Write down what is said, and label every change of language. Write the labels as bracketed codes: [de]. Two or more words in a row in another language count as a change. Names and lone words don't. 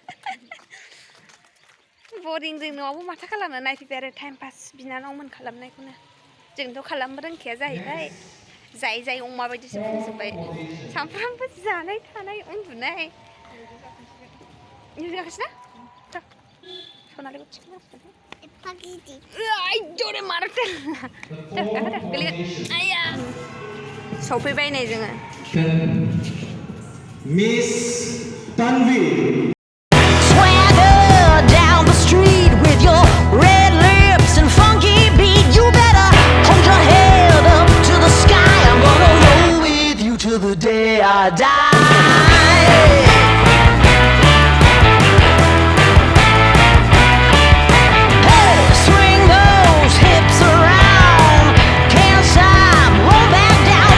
[brx] बरिं जों न'आवबो माथो खालामनो नायफैबाय आरो टाइम पास बिनानावमोन खालामनायखौनो जोंथ' खालामनो रोंखाया जाहैबाय जाय अमा बायदिसो बुंजोब्बाय सामफ्रामबो जानाय थानाय उन्दुनाय जागासिनो सनालिखौ थिखोनांसिगोन जरे मारुतेला सफैबाय नै जोङो [en] मिस तानवी the day I die. Hey, swing those hips around, can't stop, roll back down.